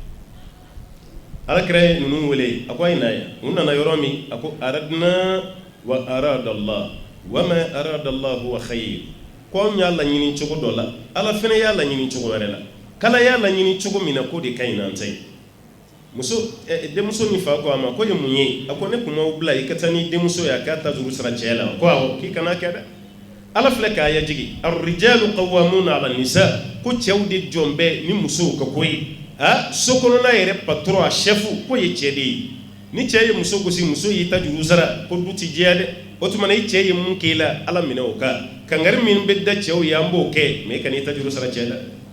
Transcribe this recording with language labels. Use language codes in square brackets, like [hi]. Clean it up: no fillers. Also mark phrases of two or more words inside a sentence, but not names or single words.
[bm] ala kira ye ninnu wele a ko a ye na yan u nana yɔrɔ min a ko [ar] أردنا وأراد الله وما أراد الله هو خير [bm] ko anw y'a laɲini cogo dɔ la ala fana y'a laɲini cogo wɛrɛ la kala y'a laɲini cogo min na k'o de ka ɲi n'an ta ye denmuso ni fa ko a ma ko ye mun ye a ko ne kun m'aw bila i ka taa ni denmuso ye a k'a ta juru sara cɛ la ko awɔ k'i kana kɛ dɛ ala filɛ k'a yajigi [ar] الرجال قوامون على النساء [bm] ko cɛw de jɔn bɛ ni musow ka ko ye so kɔnɔna yɛrɛ [fr] patron a chef [bm] ko ye cɛ de ye ni cɛ ye muso gosi muso y'i ta juru sara ko du ti jɛya dɛ o tuma na i cɛ ye mun k'i la ala minɛ o kan kangari min bɛ da cɛw ye an b'o kɛ mais i kana i ta juru sara cɛ la